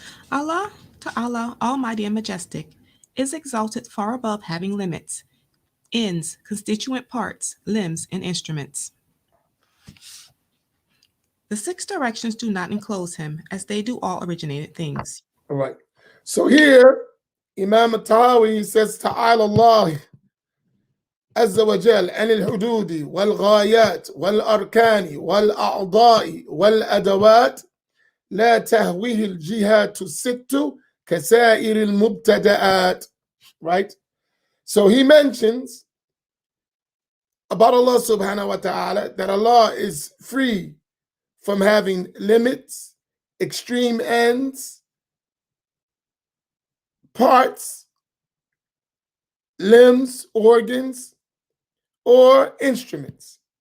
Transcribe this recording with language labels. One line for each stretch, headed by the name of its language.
English: Allah, Ta'ala, Almighty and Majestic, is exalted far above having limits, ends, constituent parts, limbs, and instruments. The six directions do not enclose him, as they do all originated things. All right. So here, Imam Al-Tahawi says,
Arabic: Ta'ala Allah عز وجل عن الحدود والغايات والأركان والأعضاء والأدوات لا تهويه الجهات الست كسائر المبتدآت.
English: Right? So he mentions about Allah subhanahu wa ta'ala that Allah is free from having limits, extreme ends, parts, limbs, organs, or instruments.